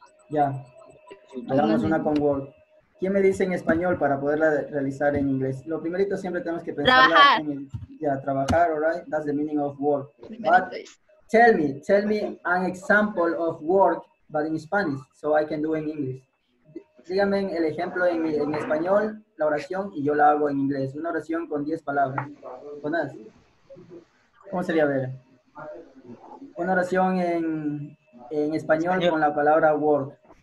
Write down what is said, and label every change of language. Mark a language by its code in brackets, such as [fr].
[es] Ya, hagamos una con Word. ¿Quién me dice en español para poderla realizar en inglés? Lo primerito siempre tenemos que pensar en trabajar, [en] all right? That's the meaning of work. But tell me an example of work, but in Spanish, so I can do in English. [es] Díganme el ejemplo en español, la oración, y yo la hago en inglés. Una oración con 10 palabras. ¿Conoces? ¿Cómo sería, ver? Una oración en español con la palabra work.